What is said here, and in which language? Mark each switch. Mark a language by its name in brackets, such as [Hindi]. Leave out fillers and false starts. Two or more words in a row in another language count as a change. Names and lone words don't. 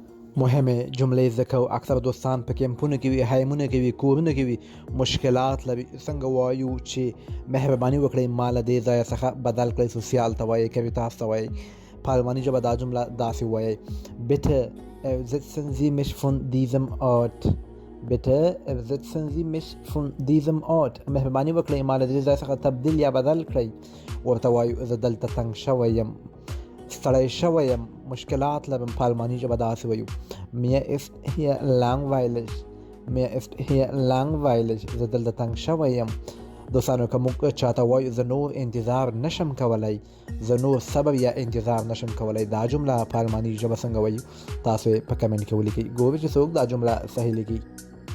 [Pashto] مهمه جملې ذکر اکثر دوستان په کیمپونو کې وي، هایمونه کې وي، کورونه کې وي، مشکلات لري. څنګه وایو چې مهرباني وکړئ مال دې ځای څخه بدل کړئ؟ سوسیال ته وایي، کوي تاسو ته وایي. په الماني ژبه دا جمله داسې وایي: [German] bitte ersetzen Sie mich von diesem Ort. bitte ersetzen Sie mich von diesem Ort. [Pashto] مهرباني وکړئ مال دې ځای څخه تبدیل یا بدل کړئ. ورته وایو زه دلته تنګ شوی یم، ستړی شوی یم، مشکلات لرم. په الماني ژبه داسې وایو: [German] mir ist hier langweilig. mir ist hier langweilig. [Pashto] زه دلته تنګ شوی یم. دوستانو که موږ چاته وایو زه نور انتظار نشم کولی، زه نور صبر یا انتظار نشم کولی، دا جمله په الماني ژبه څنګه وایو؟ تاسو په کمنټ کې ولیکئ. ګورئ چې څوک دا جمله صحیح لیکي.